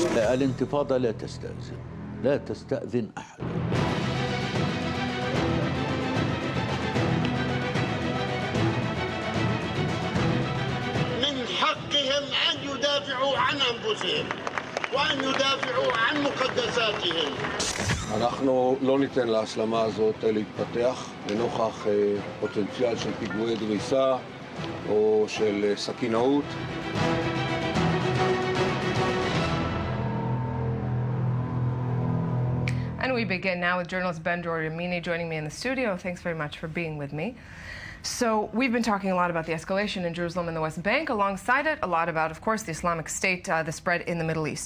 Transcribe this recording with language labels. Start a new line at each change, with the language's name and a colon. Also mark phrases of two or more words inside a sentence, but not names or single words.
Arabic: الانتفاضة لا تستأذن أحد. من حقهم أن يدافعوا عن أنفسهم وأن ידאפעו عن مقدساتهم.
Hebrew: אנחנו לא ניתן להסלמה הזאת להתפתח לנוכח פוטנציאל של פיגועי דריסה או של סכינאות.
English: And we begin now with journalist Ben-Dror Yamini joining me in the studio. Thanks very much for being with me. So we've been talking a lot about the escalation in Jerusalem and the West Bank. Alongside it, a lot about, of course, the Islamic State, the spread in the Middle East.